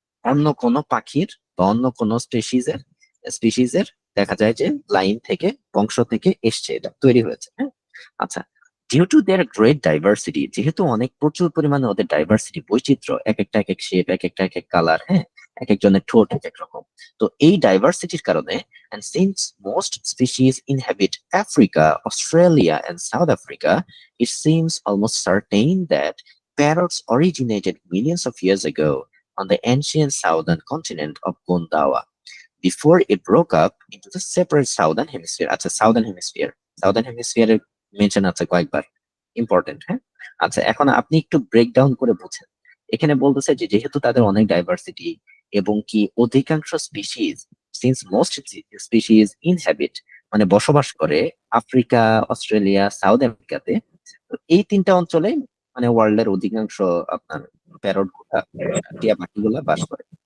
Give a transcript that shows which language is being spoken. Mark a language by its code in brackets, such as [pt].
[bn] অন্য কোনো পাখির বা অন্য কোনো স্পিসিজের দেখা যায় যে লাইন থেকে, বংশ থেকে এসছে, এটা তৈরি হয়েছে, হ্যাঁ। আচ্ছা, [en] due to their great diversity, [bn] যেহেতু অনেক প্রচুর পরিমাণে ওদের ডাইভার্সিটি, বৈচিত্র্য, এক একটা এক এক শেপ, এক একটা এক এক কালার, হ্যাঁ, এক একজনের ঠোঁট এক এক রকম। তো এই ডাইভার্সিটির কারণে, [en] and since most species inhabit Africa, Australia, and South Africa, it seems almost certain that parrots originated millions of years ago on the ancient southern continent of Gondwana before it broke up into the separate southern hemisphere. [bn] আচ্ছা, southern হেমিস্ফিয়ারের mention আছে কয়েকবার, important, হ্যাঁ। আচ্ছা, এখন আপনি একটু breakdown করে বুঝেন। এখানে বলতেছে যে যেহেতু তাদের অনেক ডাইভার্সিটি এবং কি অধিকাংশ স্পিসিস, [en] since most species inhabit, [bn] মানে বসবাস করে আফ্রিকা, অস্ট্রেলিয়া, সাউথ আমেরিকাতে, তো এই তিনটা অঞ্চলে মানে ওয়ার্ল্ডের অধিকাংশ আপনার প্যারট গুলা, টিয়া পাখিগুলা বাস করে।